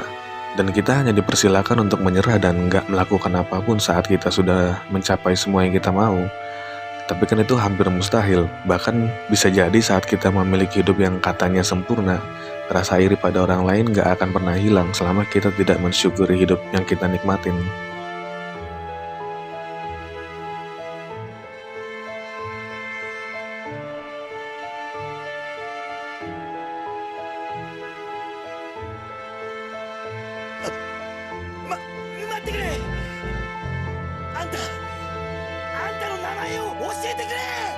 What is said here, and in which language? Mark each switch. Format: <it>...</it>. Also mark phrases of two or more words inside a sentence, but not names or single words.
<id>Dan kita hanya dipersilakan untuk menyerah dan nggak melakukan apapun saat kita sudah mencapai semua yang kita mau. Tapi kan itu hampir mustahil. Bahkan bisa jadi saat kita memiliki hidup yang katanya sempurna, rasa iri pada orang lain nggak akan pernah hilang selama kita tidak mensyukuri hidup yang kita nikmatin.</id> <ja>待ってくれ。あんたの名前を教えてくれ。</ja>